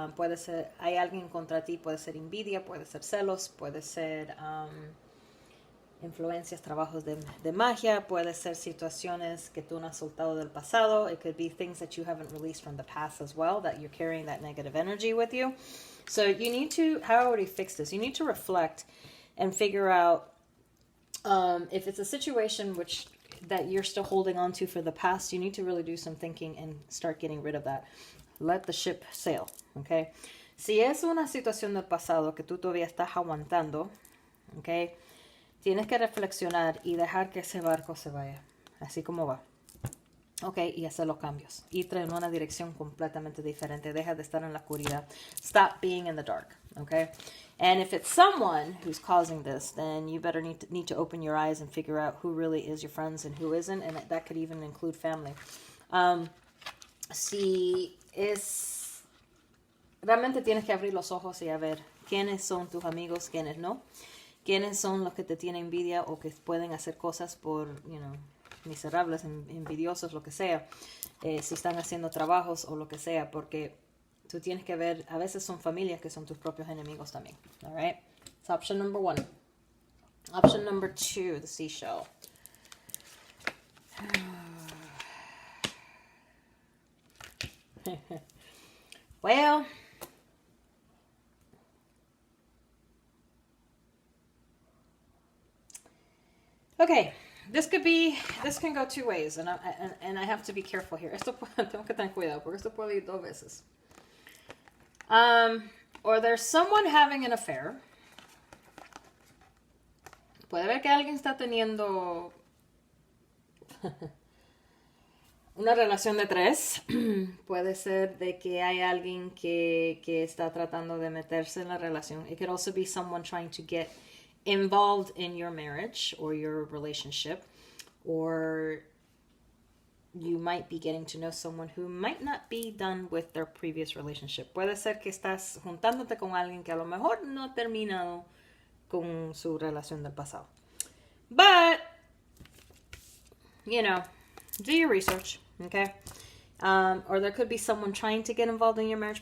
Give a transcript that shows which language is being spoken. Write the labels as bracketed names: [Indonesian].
[Spanish] Puede ser, hay alguien contra ti, puede ser envidia, puede ser celos, puede ser influencias, trabajos de magia, puede ser situaciones que tú no has soltado del pasado. [English] It could be things that you haven't released from the past as well, that you're carrying that negative energy with you. So you need to, how would you fix this? You need to reflect and figure out if it's a situation that you're still holding on to for the past. You need to really do some thinking and start getting rid of that. Let the ship sail, okay? [Spanish] Si es una situación del pasado que tú todavía estás aguantando, okay, tienes que reflexionar y dejar que ese barco se vaya, así como va. Okay, y hacer los cambios. Ir en una dirección completamente diferente. Deja de estar en la oscuridad. [English] Stop being in the dark, okay? And if it's someone who's causing this, then you better need to open your eyes and figure out who really is your friends and who isn't, and that could even include family. [Spanish] Si es... Realmente tienes que abrir los ojos y a ver quiénes son tus amigos, quiénes no. Quiénes son los que te tienen envidia o que pueden hacer cosas por, miserables, envidiosos, lo que sea, si están haciendo trabajos o lo que sea, porque tú tienes que ver, a veces son familias que son tus propios enemigos también. [English] All right? It's option number 1. Option number 2, the seashell. Well, okay. This can go two ways, and I have to be careful here. [Spanish] Tengo que tener cuidado, porque esto puede ir dos veces. [English] Or there's someone having an affair, [Spanish] Puede ver que alguien está teniendo una relación de 3. Puede ser de que hay alguien que está tratando de meterse en la relación. [English] It could also be someone trying to get involved in your marriage or your relationship. Or you might be getting to know someone who might not be done with their previous relationship. [Spanish] Puede ser que estás juntándote con alguien que a lo mejor no ha terminado con su relación del pasado. [English] But, you know, do your research, okay? Or there could be someone trying to get involved in your marriage.